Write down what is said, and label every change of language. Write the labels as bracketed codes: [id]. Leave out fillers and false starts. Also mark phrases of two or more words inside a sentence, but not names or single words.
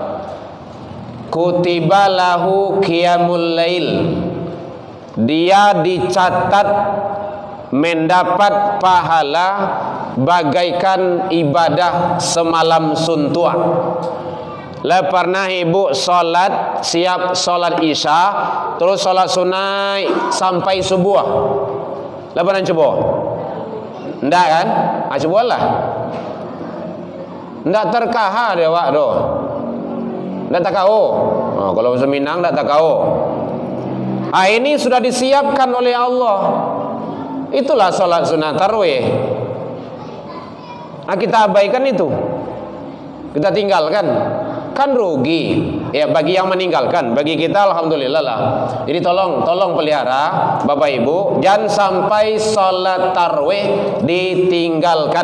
[ar] كتب له قيام الليل, [id] dia dicatat mendapat pahala bagaikan ibadah semalam suntuk. Lah pernah ibu solat, siap solat isya, terus solat sunai sampai subuh. Lah pernah coba? Ndak kan? Cobalah. [min] Ndak terkahar dia wak doh. Ndak takau. [id] Kalau bahasa Minang ndak takau. Ini sudah disiapkan oleh Allah. Itulah solat sunat tarawih. Kita abaikan itu, kita tinggalkan, kan rugi ya bagi yang meninggalkan. Bagi kita alhamdulillah lah. Jadi tolong pelihara Bapak Ibu, jangan sampai salat tarawih ditinggalkan.